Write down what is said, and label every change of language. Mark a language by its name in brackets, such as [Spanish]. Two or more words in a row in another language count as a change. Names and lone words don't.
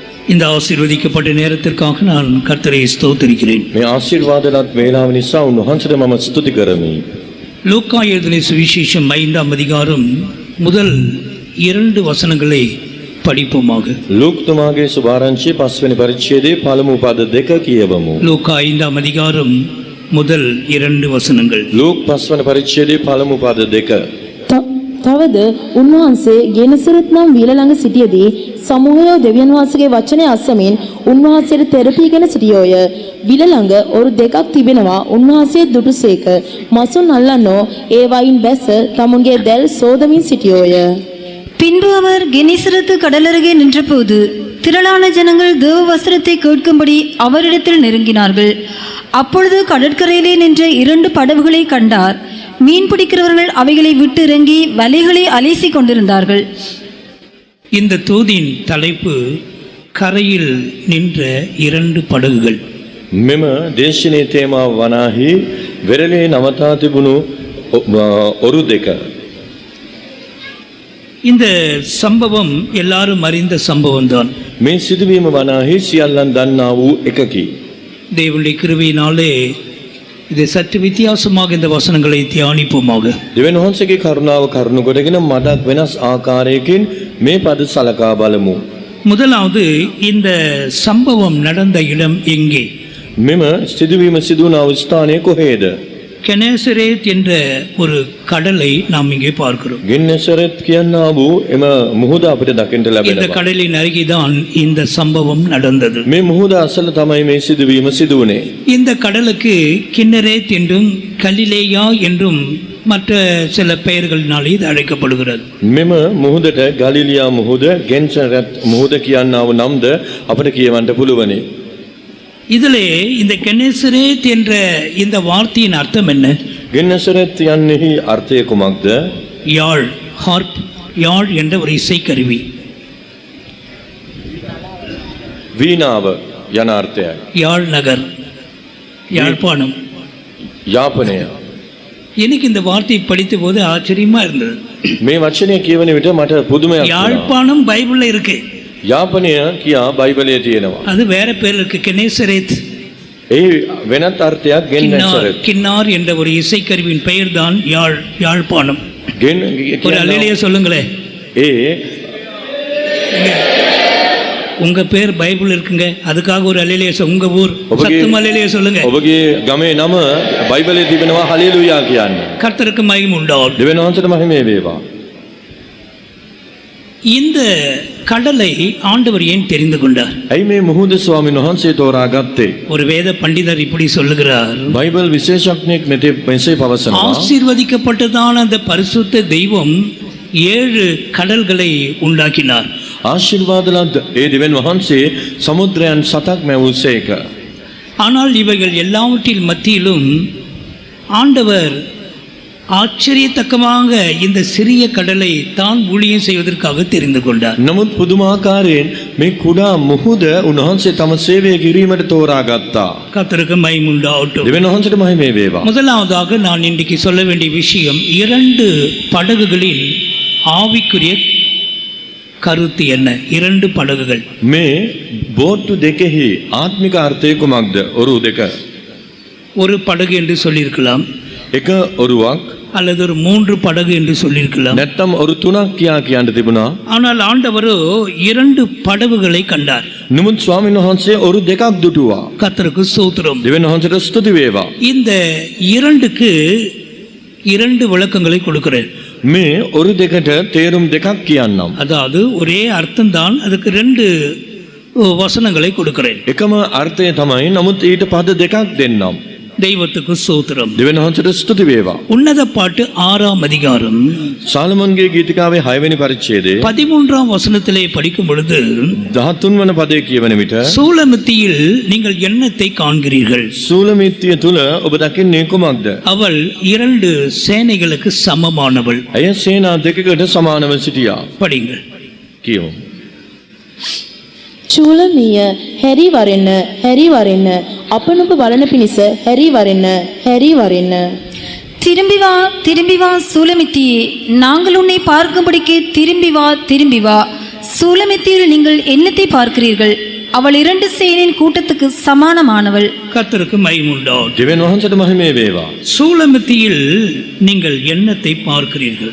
[Tamil] இந்த ஆசீர்வதிக்கப்பட்ட நேரத்திற்காக நான் கர்த்தரை ஸ்தோத்திரிக்கிறேன். [Sinhala] මේ ආශිර්වාදවත් වේලාව නිසා උන්වහන්සේට මම ස්තුති කරමි. [Tamil] லூக்கா எழுதின சுவிசேஷம் 5ஆம் அதிகாரம் முதல் 2 வசனங்களை படிப்போமாக. [Sinhala] ලූක්තුමාගේ සුභාරංචියේ 5 වෙනි පරිච්ඡේදයේ පළමු පද 2 කියවමු. [Tamil] லூக்கா 5ஆம் அதிகாரம் முதல் 2 வசனங்கள். [Sinhala] ලූක් 5 වෙනි පරිච්ඡේදයේ පළමු පද 2. තවද උන්වහන්සේ ගෙනසරත් නම් විල ළඟ සිටියේදී සමූහය දෙවියන් වහන්සේගේ වචනය අසමින් උන්වහන්සේට තෙරපීගෙන සිටියෝය. විල ළඟ ඔරු දෙකක් තිබෙනවා. උන්වහන්සේ දුටුසේක. මසුන් අල්ලන්නෝ ඒ වයින් බැස තමුන්ගේ දැල් සෝදමින් සිටියෝය. [Tamil] பின்பு அவர் கெனிசரத்து கடலருகே நின்றபோது திரளான ஜனங்கள் தேவ வசனத்தை கேட்கும்படி அவரிடத்தில் நெருங்கினார்கள். அப்பொழுது கடற்கரையிலே நின்ற 2 படகுகளை கண்டார். மீன் பிடிக்கிறவர்கள் அவைகளை விட்டு இறங்கி வலைகளை அலைசி கொண்டிருந்தார்கள். இந்த தூதின் தலைப்பு கரையில் நின்ற 2 படகுகள். [Sinhala] මෙම දේශනයේ තේමාව වනාහි වෙරළේ නවතා තිබුණු ඔරු දෙක. [Tamil] இந்த சம்பவம் எல்லாரும் அறிந்த சம்பவம்தான். [Sinhala] මේ සිදුවීම වනාහි සියල්ලන් දන්නා වූ එකකි. [Tamil] தேவனுடைய கிருபையினாலே இதை சற்று வித்தியாசமாக இந்த வசனங்களை தியானிப்போமாக. [Sinhala] දෙවියන් වහන්සේගේ කරුණාව කරුණු කොටගෙන මටත් වෙනස් ආකාරයකින් මේ පද සලකා බලමු. [Tamil] முதலாவது இந்த சம்பவம் நடந்த இடம் எங்கே? [Sinhala] මෙම සිදුවීම සිදු වුණ ස්ථානය කොහේද? [Tamil] கெனேசரேத் என்ற ஒரு கடலை நாம் இங்கே பார்க்கிறோம். [Sinhala] ගෙන්නසරත් කියනා වූ එම මුහුද අපිට දකින්න [Tamil] இந்த [Sinhala] ලැබෙනවා. [Tamil] கடலின் அருகேதான் இந்த சம்பவம் நடந்தது. [Sinhala] මේ මුහුද අසල තමයි මේ සිදුවීම සිදු වුණේ. [Tamil] இந்த கடலுக்கு கின்னரேத் என்றும் கலிலேயா என்றும் மற்ற சில பெயர்களினாலே இது அழைக்கப்படுகிறது. [Sinhala] මෙම මුහුදට ගලිලියා මුහුද, ගෙන්සරත් මුහුද කියනා වූ නම්ද අපිට කියවන්න පුළුවනි. [Tamil] இதிலே இந்த கெனேசரேத் என்ற இந்த வார்த்தையின் அர்த்தம் என்ன? [Sinhala] ගෙන්නසරත් යන්නේහි අර්ථය කුමක්ද? [Tamil] யாழ், ஹார்ப், யாழ் என்ற ஒரு இசைக்கருவி. [Sinhala] වීණාව යන අර්ථයයි. [Tamil] யாழ் நகர், யாழ்ப்பாணம். [Sinhala] යාපනය. [Tamil] எனக்கு இந்த வார்த்தையை படித்த போது ஆச்சரியமா இருந்தது. [Sinhala] මේ වචනය කියවන විට මට පුදුමයක් වුණා. [Tamil] யாழ்ப்பாணம் பைபிள்ல இருக்கு. [Sinhala] යාපනය කියා බයිබලයේ තියෙනවා. [Tamil] அது வேற பேர் இருக்கு, கெனேசரேத். [Sinhala] ඒ වෙනත් අර්ථයක් ගෙන්නසරත්. [Tamil] கின்னார் என்ற ஒரு இசைக்கருவியின் பெயர் தான் யாழ்ப்பாணம். ஒரு அல்லேலூயா சொல்லுங்களே. [Sinhala] ඒ [Tamil] உங்க பேர் பைபிள் இருக்குங்க, அதுக்காக ஒரு அல்லேலூயா. உங்க ஊர் சத்தமா அல்லேலூயா சொல்லுங்க. [Sinhala] ඔබගේ ගමේ නම බයිබලයේ තිබෙනවා හලෙලූයා කියන්න. [Tamil] கர்த்தருக்கு மகிமை உண்டாகட்டும். [Sinhala] දෙවියන් වහන්සේට මහිමේ වේවා. [Tamil] இந்த கடலை ஆண்டவர் ஏன் தெரிந்து கொண்டார்? [Sinhala] ඇයි මේ මුහුද ස්වාමීන් වහන්සේ තෝරාගත්තේ? [Tamil] ஒரு வேத பண்டிதர் இப்படி சொல்லுகிறார். [Sinhala] බයිබල් විශේෂඥයෙක් මෙසේ පවසනවා. [Tamil] ஆசீர்வதிக்கப்பட்டதான அந்த பரிசுத்த தெய்வம் 7 கடல்களை உண்டாக்கினார். [Sinhala] ආශිර්වාදලත් ඒ දෙවියන් වහන්සේ සමුද්‍රයන් 7ක් මැවුසේක. [Tamil] ஆனால் இவைகள் எல்லாவற்றின் மத்தியிலும் ஆண்டவர் ஆச்சரியத்தக்கமாக இந்த சிறிய கடலை தான் ஊழியம் செய்வதற்காக தெரிந்து கொண்டார். [Sinhala] නමුත් පුදුමාකාරයෙන් මේ කුඩා මුහුද උන්වහන්සේ තම සේවය කිරීමට තෝරාගත්තා. [Tamil] கர்த்தருக்கு மகிமை உண்டாகட்டும். [Sinhala] දෙවියන් වහන්සේට මහිමේ වේවා. [Tamil] முதலாவதாக நான் இன்றைக்கு சொல்ல வேண்டிய விஷயம் 2 படகுகளின் ஆவிக்குரிய கருத்து என்ன? 2 படகுகள். [Sinhala] මේ බෝට්ටු දෙකෙහි ආත්මික අර්ථය කුමක්ද? ඔරු දෙක. [Tamil] ஒரு படகு என்று சொல்லியிருக்கலாம், [Sinhala] එක ඔරුවක් [Tamil] அல்லது ஒரு 3 படகு என்று சொல்லியிருக்கலாம். [Sinhala] නැත්තම් ඔරු 3ක් කියා කියන්න තිබුණා. [Tamil] ஆனால் ஆண்டவரோ 2 படகுகளை கண்டார். [Sinhala] නමුත් ස්වාමීන් වහන්සේ ඔරු දෙකක් දුටුවා. [Tamil] கர்த்தருக்கு ஸ்தோத்திரம். [Sinhala] දෙවියන් වහන්සේට ස්තුති වේවා. [Tamil] இந்த 2க்கு 2 விளக்கங்களை கொடுக்கிறேன். [Sinhala] මේ ඔරු දෙකට තේරුම් දෙකක් කියන්නම්. [Tamil] அதாவது ஒரே அர்த்தம்தான், அதுக்கு 2 வசனங்களை கொடுக்கிறேன். [Sinhala] එකම අර්ථය තමයි, නමුත් ඊට පද දෙකක් දෙන්නම්. [Tamil] தெய்வத்துக்கு ஸ்தோத்திரம். [Sinhala] දෙවියන් වහන්සේට ස්තුති වේවා. [Tamil] உன்னத பாட்டு 6ஆம் அதிகாரம் [Sinhala] සාලමන්ගේ ගීතිකාවේ 6 වෙනි පරිච්ඡේදයේ [Tamil] 13ஆம் வசனத்திலே படிக்கும் பொழுது [Sinhala] 13 වන පදයේ කියවන විට [Tamil] சூலமித்தியில் நீங்கள் என்னத்தை காண்கிறீர்கள்? [Sinhala] සූලමිත්තිය තුල ඔබ දකින්නේ කුමක්ද? [Tamil] அவள் 2 சேனைகளுக்கு சமமானவள். [Sinhala] ඇය සේනා දෙකකට සමානව සිටියා. [Tamil] படிங்கள். [Sinhala] කියමු. චූලමිය හැරි වරෙන්න හැරි වරෙන්න අපනුඹ බලන පිණිස හැරි වරෙන්න හැරි වරෙන්න. [Tamil] திரும்பி வா சூலமித்தியே, நாங்கள் உன்னை பார்க்கும்படிக்கு திரும்பி வா. சூலமித்தியில் நீங்கள் என்னத்தை பார்க்கிறீர்கள்? அவள் 2 சேனையின் கூட்டத்துக்கு சமானமானவள். கர்த்தருக்கு மகிமுண்டாம். [Sinhala] දෙවියන් වහන්සේට මහිමේ වේවා. [Tamil] சூலமத்தியில் நீங்கள் என்னத்தை பார்க்கிறீர்கள்?